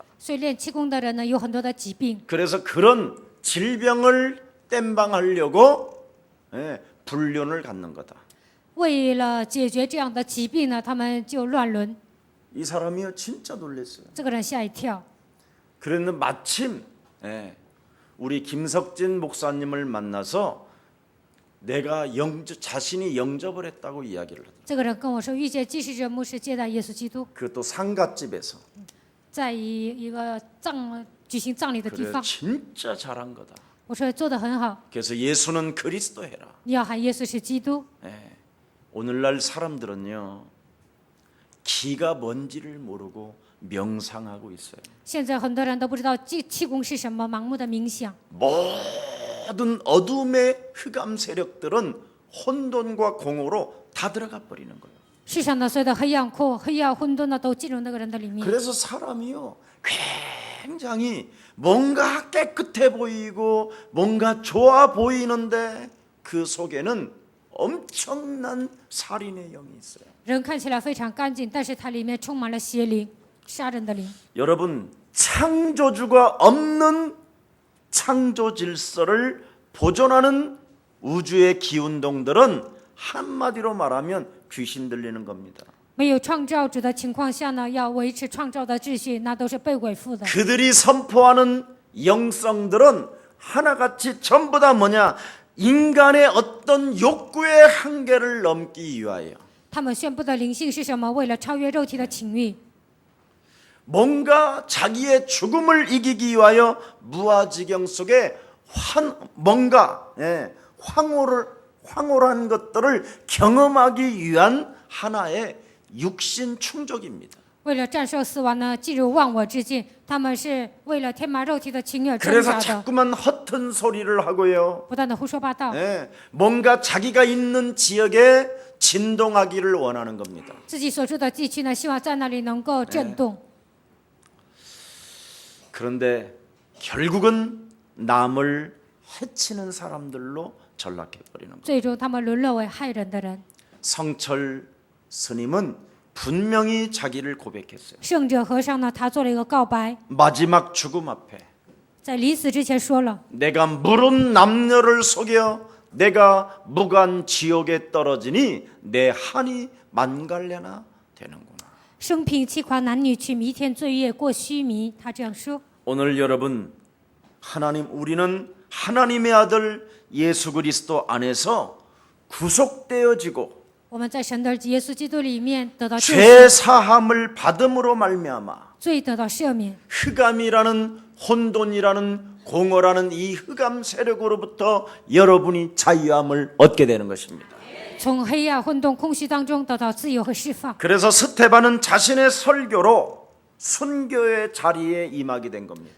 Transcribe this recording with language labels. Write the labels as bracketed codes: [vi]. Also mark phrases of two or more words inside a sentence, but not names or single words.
[zh] 所以练气功的人呢，有很多的疾病。 [ko] 그래서 그런 질병을 땜방하려고 불륜을 갖는 거다. [zh] 为了解决这样的疾病呢，他们就乱伦。 [ko] 이 사람이요 진짜 놀랐어요. [zh] 这个人吓一跳。 [ko] 그랬는데 마침 우리 김석진 목사님을 만나서 내가 자신이 영접을 했다고 이야기를 하더라고요. [zh] 这个人跟我说，遇见继续者牧师接待耶稣基督， [ko] 그것도 상갓집에서. [zh] 在一个举行葬礼的地 [ko] 그래 [zh] 方。 [ko] 진짜 잘한 거다. [zh] 我说做得很好， [ko] 그래서 예수는 그리스도 해라. [zh] 你要喊耶稣是基督。 [ko] 오늘날 사람들은요 기가 뭔지를 모르고 명상하고 있어요. [zh] 现在很多人都不知道气功是什么，盲目的冥想。 [ko] 모든 어둠의 흑암 세력들은 혼돈과 공허로 다 들어가 버리는 거예요. [zh] 世上的所有的黑暗混沌呢，都进入那个人的里面。 [ko] 그래서 사람이요 굉장히 뭔가 깨끗해 보이고 뭔가 좋아 보이는데 그 속에는 엄청난 살인의 영이 있어요. [zh] 人看起来非常干净，但是它里面充满了邪灵、杀人的灵。 [ko] 여러분 창조주가 없는 창조 질서를 보존하는 우주의 기운동들은 한마디로 말하면 귀신 들리는 겁니다. [zh] 没有创造主的情况下呢，要维持创造的秩序，那都是被鬼附的。 [ko] 그들이 선포하는 영성들은 하나같이 전부 다 뭐냐? 인간의 어떤 욕구의 한계를 넘기 위하여 [zh] 他们宣布的灵性是什么？为了超越肉体的情欲， [ko] 뭔가 자기의 죽음을 이기기 위하여 무아지경 속에 황홀한 것들을 경험하기 위한 하나의 육신 충족입니다. [zh] 为了战胜死亡呢，进入忘我之境。他们是为了填满肉体的情欲而挣 [ko] 그래서 [zh] 扎的， [ko] 자꾸만 허튼 소리를 하고요. [zh] 不断的胡说八道， [ko] 뭔가 자기가 있는 지역에 진동하기를 원하는 겁니다. [zh] 自己所住的地区呢，希望在那里能够震动。 [ko] 그런데 결국은 남을 해치는 사람들로 전락해 버리는 거예요. [zh] 最终，他们沦落为害人的人。 [ko] 성철 스님은 분명히 자기를 고백했어요. [zh] 圣者和尚呢，他做了一个告白， [ko] 마지막 죽음 앞에 [zh] 在临死之前说了： [ko] 내가 물은 남녀를 속여 내가 무간 지옥에 떨어지니 내 한이 만갈래나 되는구나. [zh] 生平气狂男女去弥天罪业过须弥。他这样说。 [ko] 오늘 여러분 우리는 하나님의 아들 예수 그리스도 안에서 구속되어지고 [zh] 我们在神的儿子耶稣基督里面得到救赎， [ko] 죄 사함을 받음으로 말미암아 [zh] 罪得到赦免。 [ko] 흑암이라는 혼돈이라는 공허라는 이 흑암 세력으로부터 여러분이 자유함을 얻게 되는 것입니다. [zh] 从黑暗、混沌、空虚当中得到自由和释放。 [ko] 그래서 스테반은 자신의 설교로 순교의 자리에 임하게 된 겁니다.